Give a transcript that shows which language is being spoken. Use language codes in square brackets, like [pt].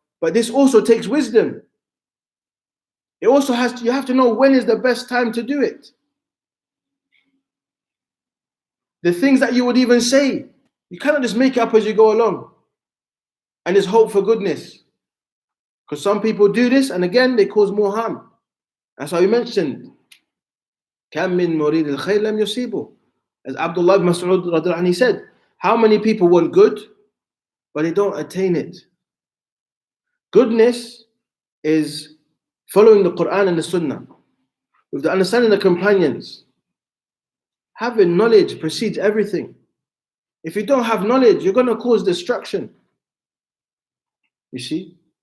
[en] But this also takes wisdom. It also you have to know when is the best time to do it. The things that you would even say, you cannot just make it up as you go along and just hope for goodness. Because some people do this and again, they cause more harm. That's why we mentioned, [ar] كَمْ مِن مُرِيدِ الْخَيْرِ لَمْ يُصِيبُهُ. [en] As Abdullah ibn Mas'ud radiallahu anhu said, how many people want good, but they don't attain it? Goodness is following the Quran and the Sunnah, with the understanding of the companions. Having knowledge precedes everything. If you don't have knowledge, you're going to cause destruction. You see?